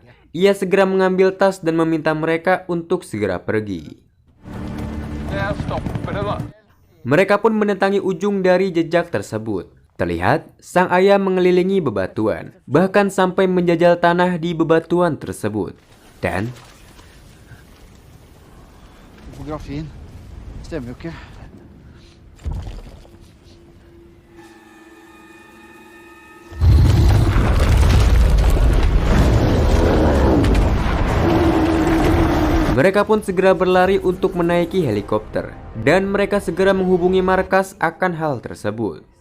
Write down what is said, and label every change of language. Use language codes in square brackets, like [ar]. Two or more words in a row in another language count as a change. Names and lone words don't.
[id] Ia segera mengambil tas dan meminta mereka untuk segera pergi. Mereka pun mendatangi ujung dari jejak tersebut. Terlihat sang ayah mengelilingi bebatuan, bahkan sampai menjajal tanah di bebatuan tersebut. Dan [no] Fotografin stemmer jo ikke. [id] mereka pun segera berlari untuk menaiki helikopter, dan mereka segera menghubungi markas akan hal tersebut.